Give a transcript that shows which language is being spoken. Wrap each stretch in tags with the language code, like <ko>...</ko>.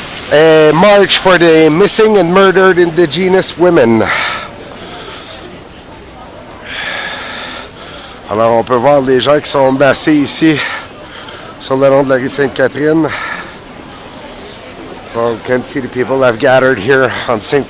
<en>A march for the missing and murdered Indigenous women.</en> <fr>Alors on peut voir les gens qui sont massés ici sur le long de la rue Sainte-Catherine.</fr> <en>So you can see the people that have gathered here on St.</en>